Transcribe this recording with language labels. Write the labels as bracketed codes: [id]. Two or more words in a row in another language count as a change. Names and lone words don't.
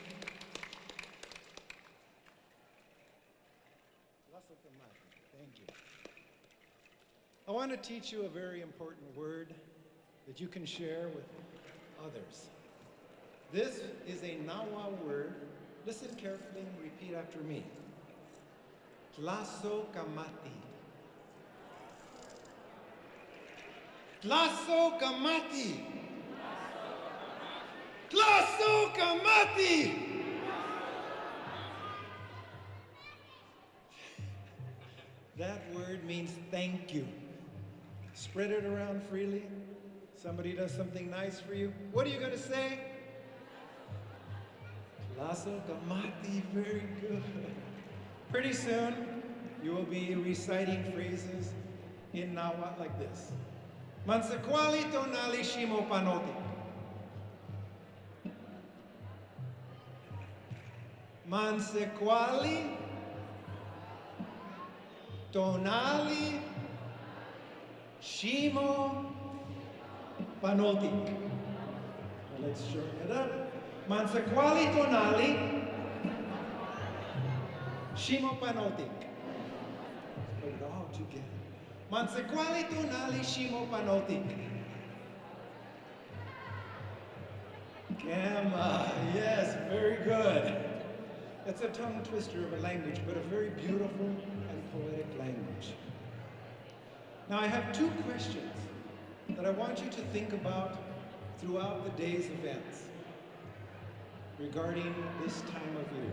[en] Thank you. I want to teach you a very important word that you can share with others. This is a Nawa word. Listen carefully and repeat after me. [nah] Tlaso kamati. Tlaso kamati. Tlaso kamati. [en] That word means thank you. Spread it around freely. Somebody does something nice for you. What are you going to say? [nah] Tlaso kamati. [en] Very good. Pretty soon, you will be reciting phrases in Nawa like this. [nah] Mansekwali tonali shimo panoti. Mansekwali tonali shimo panoti. [en] Let's shorten it up. [nah] Mansequali tonali, shimo panotik. [en] Put it all together. [nah] Mansequali tonali, shimo panotik. [en] Gamma, yes, very good. It's a tongue twister of a language, but a very beautiful and poetic language. Now I have two questions that I want you to think about throughout the day's events regarding this time of year.